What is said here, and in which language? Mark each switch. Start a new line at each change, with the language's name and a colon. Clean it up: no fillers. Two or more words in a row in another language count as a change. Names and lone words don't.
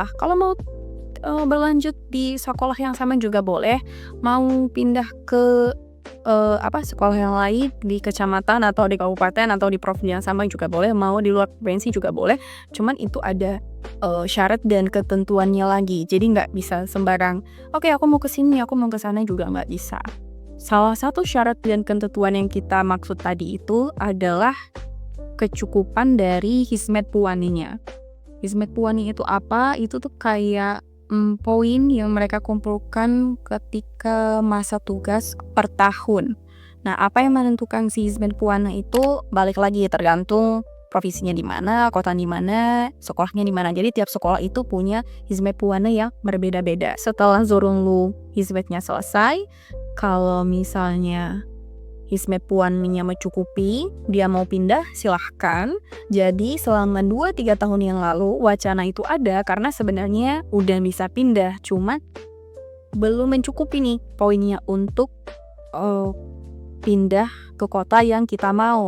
Indonesian: Kalau mau berlanjut di sekolah yang sama juga boleh, mau pindah ke sekolah yang lain di kecamatan atau di kabupaten atau di provinsi yang sama juga boleh, mau di luar provinsi juga boleh. Cuman itu ada syarat dan ketentuannya lagi. Jadi nggak bisa sembarang, "Oke, aku mau ke sini, aku mau ke sana," juga nggak bisa. Salah satu syarat dan ketentuan yang kita maksud tadi itu adalah kecukupan dari
Turkish: hizmet puaninya. Hizmet puani
Indonesian: itu apa? Itu tuh kayak, poin yang mereka kumpulkan ketika masa tugas per tahun. Nah, apa yang menentukan si
Turkish: hizmet puana
Indonesian: itu balik lagi tergantung provinsinya di mana, kota di mana, sekolahnya di mana. Jadi tiap sekolah itu punya
Turkish: hizmet puana
Indonesian: yang berbeda-beda. Setelah
Turkish: Zorunlu hizmetnya
Indonesian: selesai, kalau misalnya
Turkish: hizmet puannya
Indonesian: mencukupi, dia mau pindah silahkan. Jadi selama 2-3 tahun yang lalu wacana itu ada karena sebenarnya udah bisa pindah, cuman belum mencukupi nih poinnya untuk pindah ke kota yang kita mau.